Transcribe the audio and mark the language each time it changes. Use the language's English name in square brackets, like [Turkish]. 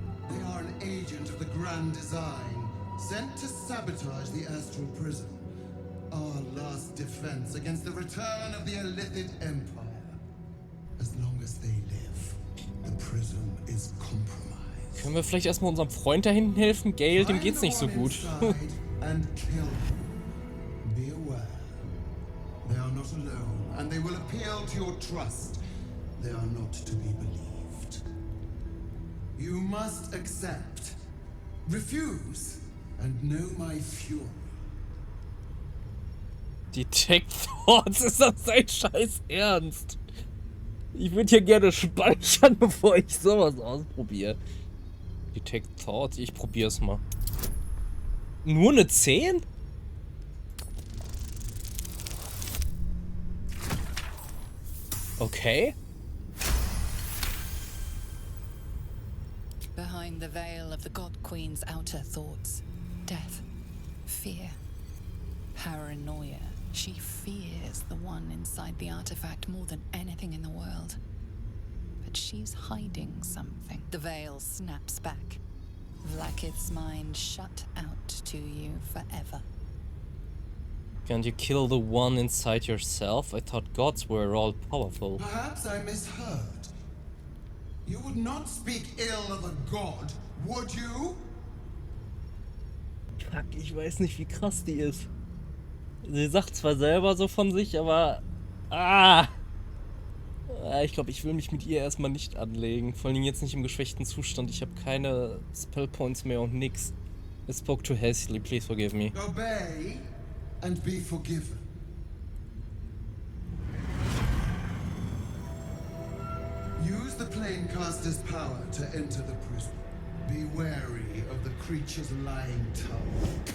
[English] They are an agent of the Grand Design, sent to sabotage the astral prism. Our last defense against the return of the Illithid Empire. As long as they live, the prism is compromised. [German] Können wir vielleicht erstmal unserem Freund da hinten helfen? Gale, dem geht's nicht so gut. [English] And kill them. Be aware. They are not alone, and they will appeal to your trust. They are not to be believed. You must accept, refuse, and know my fury. [German] Detect Thoughts, ist das dein Scheiß Ernst? Ich würde hier gerne speichern, bevor ich sowas ausprobiere. Detect Thoughts, ich probier's mal. Nur eine 10? Okay. [English] Behind the veil of the God Queen's outer thoughts, death, fear, paranoia. She fears the one inside the artifact more than anything in the world. But she's hiding something. The veil snaps back. Vlaakith's mind shut out to you forever. Can't you kill the one inside yourself? I thought gods were all powerful. Perhaps I misheard. You would not speak ill of a god, would you? [German] Fuck, ich weiß nicht, wie krass die ist. Sie sagt zwar selber so von sich, aber... Ich glaube, ich will mich mit ihr erstmal nicht anlegen. Vor allem jetzt nicht im geschwächten Zustand. Ich habe keine Spellpoints mehr und nix. [English] I spoke too hastily, please forgive me. Obey and be forgiven. Use the Planecaster's power to enter the prison. Be wary of the creature's lying tongue.